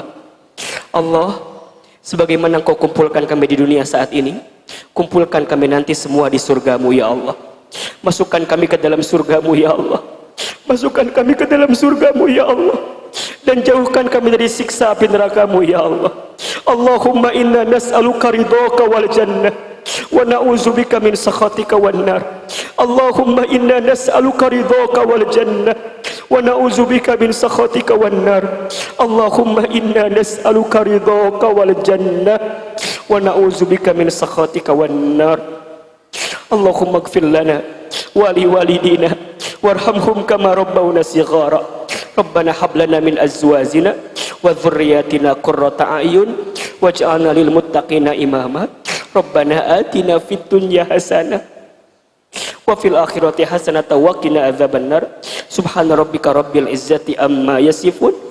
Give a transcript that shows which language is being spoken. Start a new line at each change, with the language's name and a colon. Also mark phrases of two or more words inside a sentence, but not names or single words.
Indonesian: Allah, sebagaimana Engkau kumpulkan kami di dunia saat ini, kumpulkan kami nanti semua di surgamu
Arabic: يا الله.
Indonesian: Masukkan kami ke dalam surgamu
Arabic: يا الله.
Indonesian: Masukkan kami ke dalam surgamu
Arabic: يا الله,
Indonesian: dan jauhkan kami dari siksa api nerakamu
Arabic: يا الله. اللهم إنا نسألك رضاك والجنة ونعوذ بك من سخطك والنار. اللهم إنا نسألك رضاك والجنة ونعوذ بك من سخطك والنار. اللهم إنا نسألك رضاك والجنة ونعوذ بك من سخطك والنار. اللهم اغفر لنا ولوالدينا وارحمهم كما ربونا صغارا. ربنا هب لنا من أزواجنا وذرياتنا قرة أعين واجعلنا للمتقين إماما. ربنا آتنا في الدنيا حسنة وفي الآخرة حسنة وقنا عذاب النار. سبحان ربك رب العزة عما يصفون